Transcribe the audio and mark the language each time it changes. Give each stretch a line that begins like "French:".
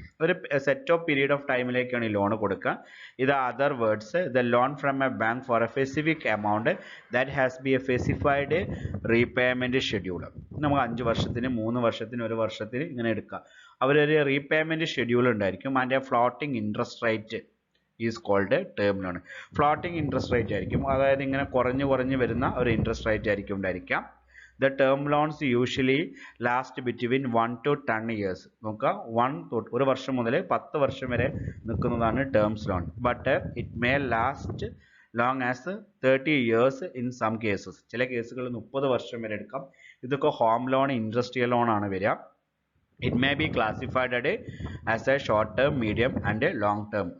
Malayalam: ഒരു set of period of ടൈമിലേക്കാണ് ഈ loan കൊടുക്കുക.
English: ഇത് other words, the loan from a bank for a specific amount that has be a specified repayment schedule.
Malayalam: നമുക്ക് 5 വർഷത്തിന്, 3 വർഷത്തിന്, 1 വർഷത്തിന് ഇങ്ങനെ എടുക്കാം. അവരൊരു റീപേയ്മെൻറ്റ് ഷെഡ്യൂൾ ഉണ്ടായിരിക്കും.
English: അതിൻ്റെ floating interest rate is called term loan.
Malayalam: Floating interest rate ആയിരിക്കും, അതായത് ഇങ്ങനെ കുറഞ്ഞ് വരുന്ന ഒരു ഇൻട്രസ്റ്റ് റേറ്റ് ആയിരിക്കും ഉണ്ടായിരിക്കാം.
English: The term loans usually last between 1 to 10 years.
Malayalam: നോക്കുക, 1 തൊട്ട് 1 വർഷം മുതൽ 10 വർഷം വരെ നിൽക്കുന്നതാണ് terms loan.
English: But it may last long as 30 years in some cases.
Malayalam: ചില കേസുകളിൽ 30 വർഷം വരെ എടുക്കാം. ഇതൊക്കെ ഹോം ലോൺ, ഇൻഡസ്ട്രിയൽ ലോൺ ആണ് വരിക.
English: It may be classified as a short term, medium and long term.